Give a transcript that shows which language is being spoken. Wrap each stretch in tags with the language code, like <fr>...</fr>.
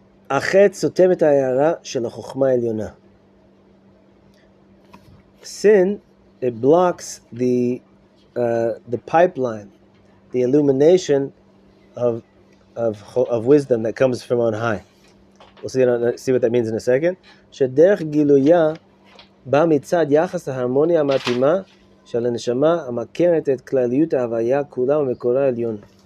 <he>החטא סותם את ההערה של החוכמה העליונה.</he> <en>Sin, it blocks the pipeline, the illumination of wisdom that comes from on high. We'll see what that means in a second.</en> <he>שדרך גילויה בא מצד יחס ההרמוניה המתאימה של הנשמה המכרת את כלליות ההוויה כולה ומקורה עליון.</he>